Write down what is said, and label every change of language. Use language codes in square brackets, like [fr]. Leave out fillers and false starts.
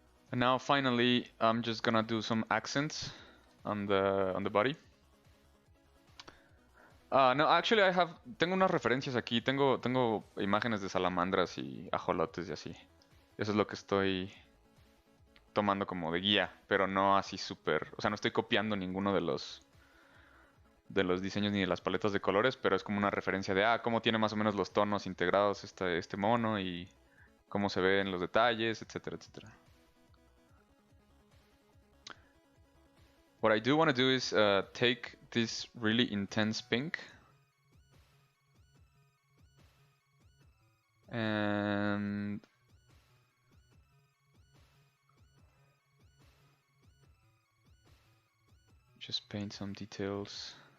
[en] And now finally, I'm just gonna do some accents on the body. No, actually [es] tengo unas referencias aquí. Tengo imágenes de salamandras y ajolotes y así. Eso es lo que estoy tomando como de guía, pero no así súper, o sea, no estoy copiando ninguno de los diseños ni de las paletas de colores, pero es como una referencia de, cómo tiene más o menos los tonos integrados este mono y cómo se ven los detalles, etcétera, etcétera. [en] What I do want to do is take this really intense pink and just paint some details.